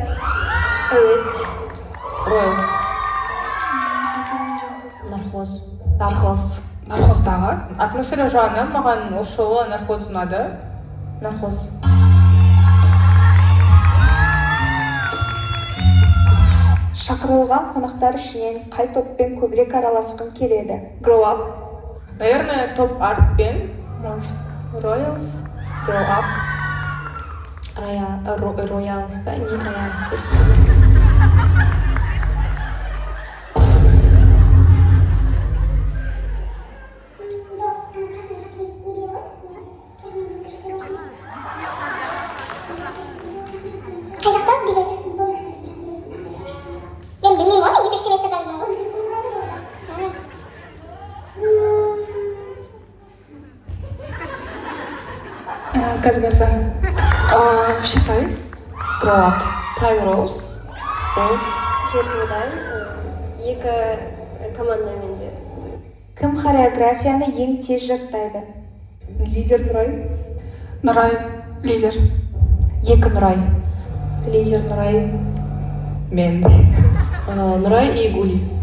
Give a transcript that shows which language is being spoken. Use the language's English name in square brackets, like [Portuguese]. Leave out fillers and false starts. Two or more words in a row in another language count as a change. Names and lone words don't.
[Kazakh] Ройлс. Нархоз. Нархоздағы. Атмосфера жағынан маған осы жолы нархоз ұнады. Нархоз. Шақырылған қонақтар ішінен қай топпен көбірек араласқың келеді? [English] Grow up. [Kazakh] Наверное, топ артпен. Может, [English] Royals. Grow up. [Kazakh] Роялс па? Не Роялс па? Қай жақта биледі? Мен білмеймін оны, екі-үш семестр қалды. Казгаса. Шисай. [English] Grow up. Primrose. Rose. [Kazakh] Жетідан екі командамен де. Кім хореографияны ең тез жаттайды? Лидер Нұрай. Нұрай. Лидер. Екі Нұрай. Лидер Нұрай. Мен. Нұрай и Гули.